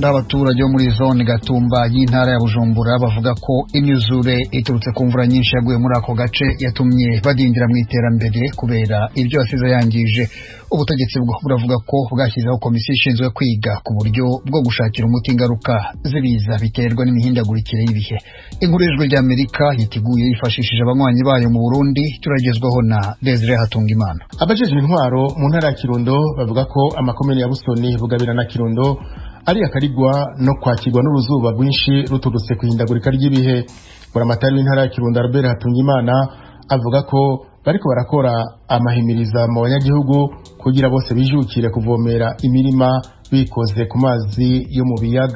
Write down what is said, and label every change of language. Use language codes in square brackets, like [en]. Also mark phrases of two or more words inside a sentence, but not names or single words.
[rw] Abaturage bo muri zone Gatumba y'intara ya Bujumbura bavuga ko imyuzure iturutse ku mvura nyinshi yaguye muri ako gace yatumye badindira mu iterambere kubera ibyo yasize yangije. Ubutegetsi buravuga ko bwashyizeho komisiyo ishinzwe kwiga ku buryo bwo gushakira umuti ingaruka z'ibiza biterwa n'imihindagurikire y'ibihe. Inkuru y'Ijwi ry'Amerika yiteguye yifashishije abanywanyi bayo mu Burundi, turagezwaho na Desire Hatungimana. [rn] Abajejwe intwaro mu ntara ya Kirundo bavuga ko amakomune ya Busoni, Bugabira na Kirundo ari akarigwa no kwakirwa n'uruzuba rwinshi ruturutse kuhindagurika ry'ibihe. Buramatari w'intara ya Kirundo Albert Hatungimana avuga ko bariko barakora amahimiriza mu banyagihugu kugira bose bijukire kuvomera imirima bikoze ku mazi yo mu biyaga.